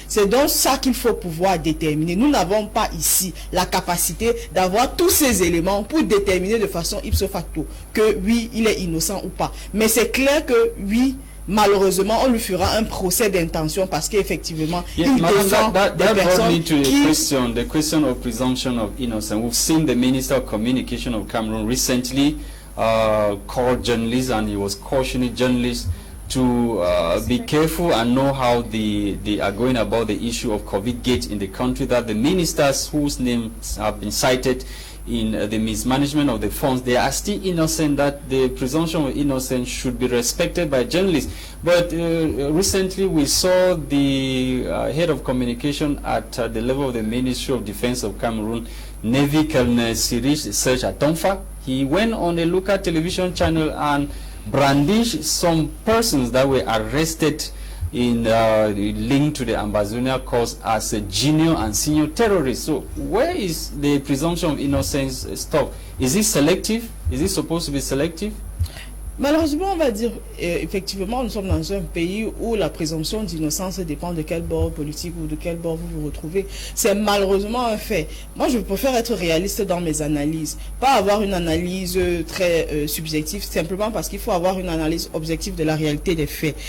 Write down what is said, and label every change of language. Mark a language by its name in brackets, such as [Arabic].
[French] C'est donc ça qu'il faut pouvoir déterminer. Nous n'avons pas ici la capacité d'avoir tous ces éléments pour déterminer de façon ipso facto que oui, il est innocent ou pas. Mais c'est clair que oui, malheureusement, on lui fera un procès d'intention parce qu'effectivement, il défend des personnes qui... [English] The question of presumption of innocence. We've seen the Minister of Communication of Cameroon recently call journalists, and he was cautioning journalists to be careful and know how they are going about the issue of COVID gate in the country, that the ministers whose names have been cited in the mismanagement of the funds, they are still innocent, that the presumption of innocence should be respected by journalists. But recently we saw the head of communication at the level of the Ministry of Defense of Cameroon, Navy Colonel Sirish Serge Atonfa. He went on a local television channel and brandished some persons that were arrested in linked to the Ambazonian cause as a junior and senior terrorists. So where is the presumption of innocence stop? Is it selective? Is it supposed to be selective? [French] Malheureusement, on va dire, effectivement, nous sommes dans un pays où la présomption d'innocence dépend de quel bord politique ou de quel bord vous vous retrouvez. C'est malheureusement un fait. Moi, je préfère être réaliste dans mes analyses. Pas avoir une analyse très subjective, simplement parce qu'il faut avoir une analyse objective de la réalité des faits.